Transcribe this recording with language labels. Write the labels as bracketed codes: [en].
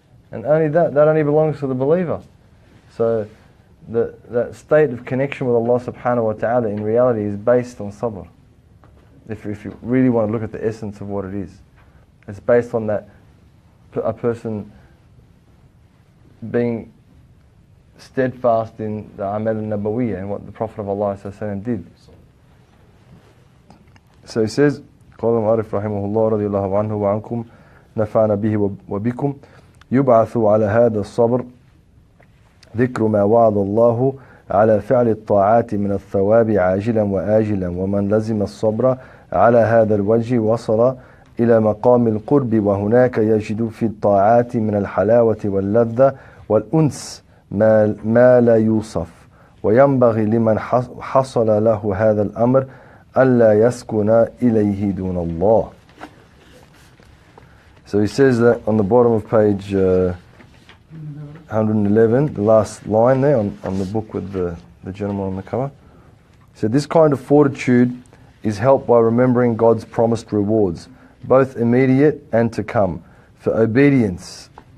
[en] And only that only belongs to the believer. So that state of connection with Allah subhanahu wa ta'ala in reality is based on sabr. If you really want to look at the essence of what it is. It's based on that a person being steadfast in the Amal al-Nabawiyya and what the Prophet of Allah did. So he says, [ar] قال المؤلف رحمه الله رضي الله عنه وعنكم نفعنا به وبكم يبعث على هذا الصبر ذكر ما وعد الله على فعل الطاعات من الثواب عاجلا وآجلا ومن لزم الصبر على هذا الوجه وصل إلى مقام القرب وهناك يجد في الطاعات من الحلاوة واللذة والأنس ما لا يوصف وينبغي لمن حصل له هذا الأمر ألا يسكن إليه دون الله. [en] So he says that on the bottom of page 111, the last line there on the book with the gentleman on the cover. So this kind of fortitude is helped by remembering God's promised rewards, both immediate and to come, for obedience.